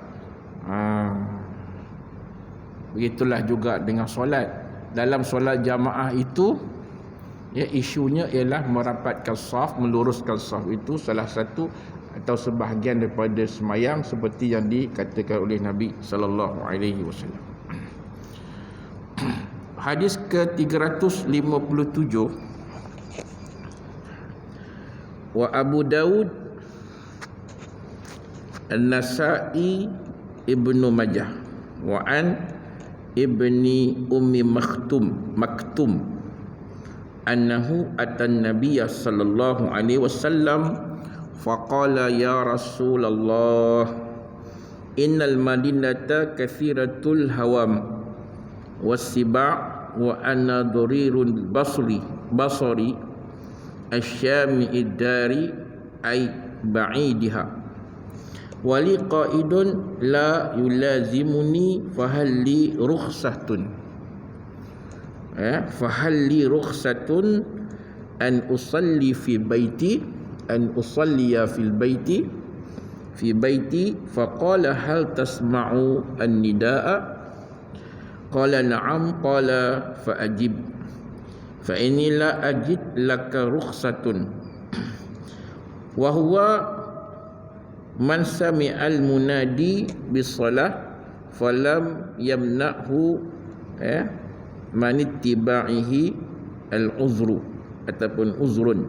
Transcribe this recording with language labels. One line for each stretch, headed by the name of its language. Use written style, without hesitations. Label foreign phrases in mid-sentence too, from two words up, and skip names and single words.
Malay: Begitulah juga dengan solat. Dalam solat jamaah itu, ya, isunya ialah merapatkan saf, meluruskan saf. Itu salah satu atau sebahagian daripada semayang seperti yang dikatakan oleh Nabi
Arabic: صلى الله عليه وسلم.
Malay: Hadis ke-357, wa Abu Daud, An-Nasa'i, Ibnu Majah,
Arabic: وعن ابن أم مكتوم أنه أتى النبي صلى الله عليه وسلم فقال يا رسول الله إن المدينة كثيرة الهوام والسباع وأنا ضرير البصر شاسع الدار أي بعيدها ولي قائد لا يلازمني فهل لي رخصة, فهل لي رخصة أن أصلي في بيتي أن أصلي في البيت في بيتي. فقال هل تسمع النداء قال نعم قال فأجب فإني لا أجد لك رخصة وهو من سمع المنادي بالصلاة فلم يمنعه من اتباعه العذر ataupun عذر.